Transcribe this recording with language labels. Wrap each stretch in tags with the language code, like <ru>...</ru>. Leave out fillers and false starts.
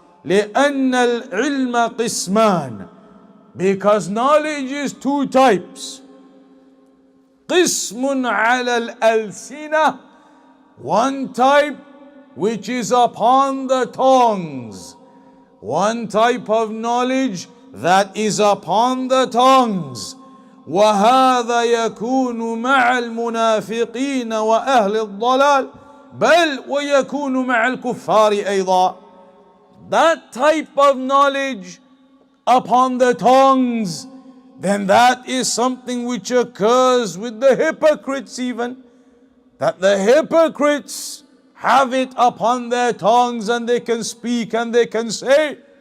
<ar>لأن العلم قسمان,</ar> <en>because knowledge is two types.</en> <ar>قسم على الألسنة,</ar> <en>one type which is upon the tongues, one type of knowledge that is upon the tongues.</en> <ar>وهذا يكون مع المنافقين وأهل الضلال بل ويكون مع الكفار أيضا.</ar> <en>That type of knowledge upon the tongues, then that is something which occurs with the hypocrites even. That the hypocrites have it upon their tongues and they can speak and they can say.</en>